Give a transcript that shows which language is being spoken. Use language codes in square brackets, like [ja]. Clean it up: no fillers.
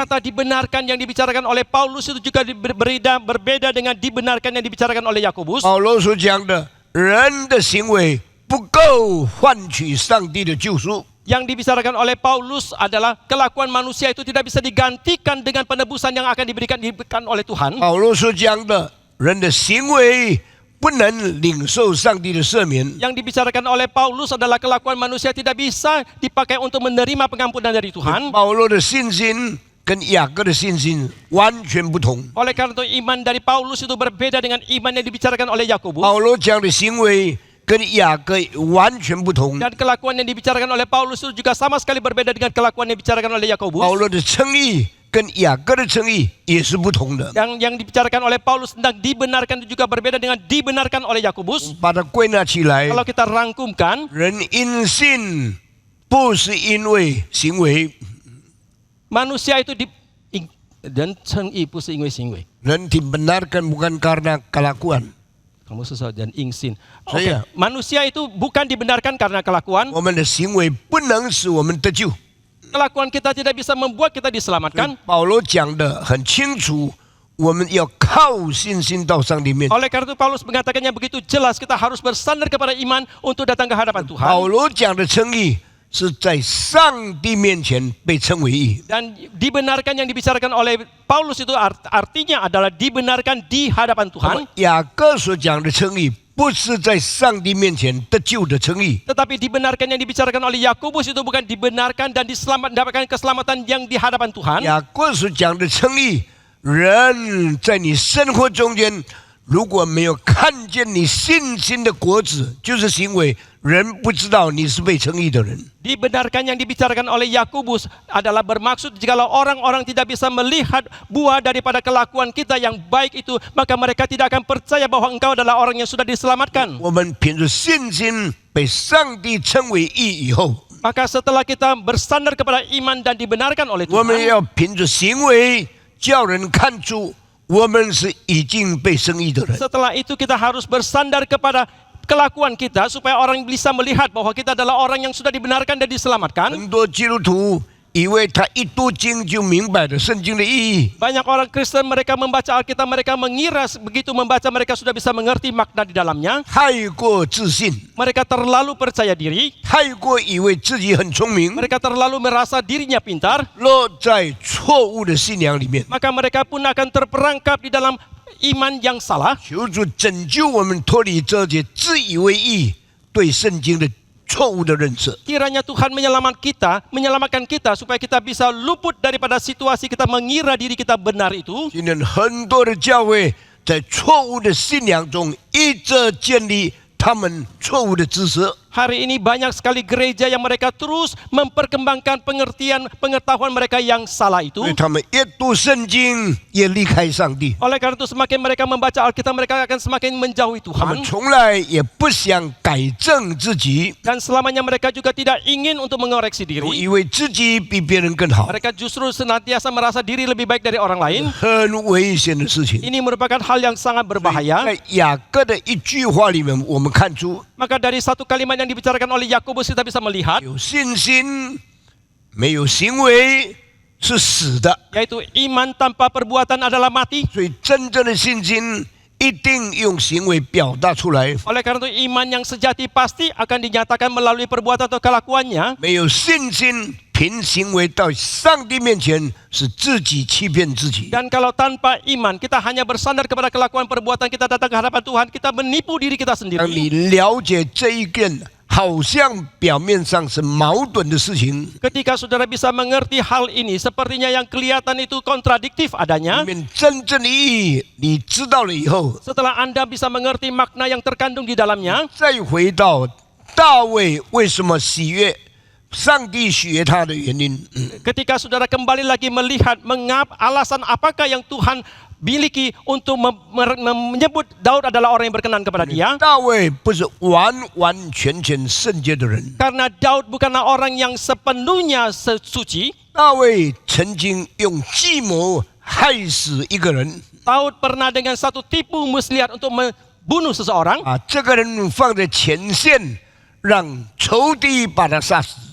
[id] Kata dibenarkan yang dibicarakan oleh Paulus itu juga berbeda dengan dibenarkan yang dibicarakan oleh Yakobus. [zh] 保罗所讲的人的行为不够换取上帝的救赎， [id] Yang dibicarakan oleh Paulus adalah kelakuan manusia itu tidak bisa digantikan dengan penebusan yang akan diberikan oleh Tuhan. [zh] 保罗所讲的人的行为不能领受上帝的赦免。 [id] Yang dibicarakan oleh Paulus adalah kelakuan manusia tidak bisa dipakai untuk menerima pengampunan dari Tuhan. [zh] 保罗的信心跟雅各的信心完全不同。 [id] Oleh karena itu iman dari Paulus itu berbeda dengan iman yang dibicarakan oleh Yakobus. [zh] 保罗讲的行为跟雅各完全不同。 [id] Dan kelakuan yang dibicarakan oleh Paulus itu juga sama sekali berbeda dengan kelakuan yang dibicarakan oleh Yakobus. [zh] 保罗的称义跟雅各的称义也是不同的。 [id] Yang dibicarakan oleh Paulus tentang dibenarkan itu juga berbeda dengan dibenarkan oleh Yakobus. [zh] 把它归纳起来， [id] Kalau kita rangkumkan, [zh] 人因信不是因为行为， [id] manusia itu dan [zh] 称义不是因为行为。 [id] 人 dibenarkan bukan karena kelakuan。 Kamu susah dan ingsin. Saya. Manusia itu bukan dibenarkan karena kelakuan. [zh] 我们的行为不能使我们得救。 [id] Kelakuan kita tidak bisa membuat kita diselamatkan. [zh] 保罗讲的很清楚，我们要靠信心到上帝面前。 [id] Oleh karena itu Paulus mengatakannya begitu jelas, kita harus bersandar kepada iman untuk datang ke hadapan Tuhan. [zh] 保罗讲的称义是在上帝面前被称为义。 [id] Dan dibenarkan yang dibicarakan oleh Paulus itu artinya adalah dibenarkan di hadapan Tuhan. [zh] 雅各所讲的称义不是在上帝面前得救的称义。 [id] Tetapi dibenarkan yang dibicarakan oleh Yakobus itu bukan dibenarkan dan mendapatkan keselamatan yang di hadapan Tuhan. [zh] 雅各所讲的称义，人在你生活中间如果没有看见你信心的果子，就是行为，人不知道你是被称义的人。 [id] Dibenarkan yang dibicarakan oleh Yakobus adalah bermaksud jikalau orang-orang tidak bisa melihat buah daripada kelakuan kita yang baik itu, maka mereka tidak akan percaya bahwa engkau adalah orang yang sudah diselamatkan. [zh] 我们凭着信心被上帝称为义以后， [id] Maka setelah kita bersandar kepada iman dan dibenarkan oleh [zh] 我们 [id] Tuhan, [zh] 要凭着行为叫人看出我们是已经被称义的人。 [id] setelah itu kita harus bersandar kepada kelakuan kita supaya orang bisa melihat bahwa kita adalah orang yang sudah dibenarkan dan diselamatkan. [zh] 很多基督徒以为他一读经就明白了圣经的意义， [id] Banyak orang Kristen mereka membaca Alkitab, mereka mengira begitu membaca mereka sudah bisa mengerti makna di dalamnya. [zh] 太过自信， [id] Mereka terlalu percaya diri, [zh] 太过以为自己很聪明， [id] mereka terlalu merasa dirinya pintar, [zh] 落在错误的信仰里面。 [id] maka mereka pun akan terperangkap di dalam iman yang salah. [zh] 求主拯救我们脱离这些自以为义对圣经的错误的认识。 [id] Kiranya Tuhan menyelamatkan kita supaya kita bisa luput daripada situasi kita mengira diri kita benar itu. [zh] 今天很多的教会在错误的信仰中一直建立他们错误的知识。 [id] Hari ini banyak sekali gereja yang mereka terus memperkembangkan pengetahuan mereka yang salah itu. [zh] 所以他们越读圣经越离开上帝， [id] Oleh karena itu semakin mereka membaca Alkitab, mereka akan semakin menjauhi [zh] 他们 [id] Tuhan. [zh] 从来也不想改正自己， [id] Dan selamanya mereka juga tidak ingin untuk mengoreksi [zh] 都 [id] diri. [zh] 以为自己比别人更好， [id] Mereka justru senantiasa merasa diri lebih baik dari orang lain. [zh] 很危险的事情。 [id] Ini merupakan hal yang sangat berbahaya. [zh] 在雅各的一句话里面，我们看出 [id] Maka dari satu kalimat yang dibicarakan oleh Yakobus kita bisa melihat, [zh] 有信心没有行为是死的， [id] yaitu iman tanpa perbuatan adalah mati. [zh] 所以真正的信心一定用行为表达出来。 [id] Oleh karena itu iman yang sejati pasti akan dinyatakan melalui perbuatan atau kelakuannya. [zh] 没有信心，凭行为到上帝面前是自己欺骗自己。 [id] Dan kalau tanpa iman kita hanya bersandar kepada kelakuan perbuatan, kita datang ke hadapan Tuhan, kita menipu diri kita [zh] 当 [id] sendiri. [zh] 你了解这一件好像表面上是矛盾的事情， [id] Ketika saudara bisa mengerti hal ini, sepertinya yang kelihatan itu kontradiktif [zh] 里 [id] adanya. [zh] 面真正的意义你知道了以后， [id] Setelah Anda bisa mengerti makna yang terkandung di dalamnya, [zh] 再回到大卫为什么喜悦上帝喜悦他的原因。 [id] ketika saudara kembali lagi melihat alasan apakah yang Tuhan miliki untuk menyebut Daud adalah orang yang berkenan kepada dia. [zh] 大卫不是完完全全圣洁的人， [id] Karena Daud bukanlah orang yang sepenuhnya suci. [zh] 大卫曾经用计谋害死一个人， [id] Daud pernah dengan satu tipu muslihat untuk membunuh seseorang. [zh] 这个人放在前线，让仇敌把他杀死，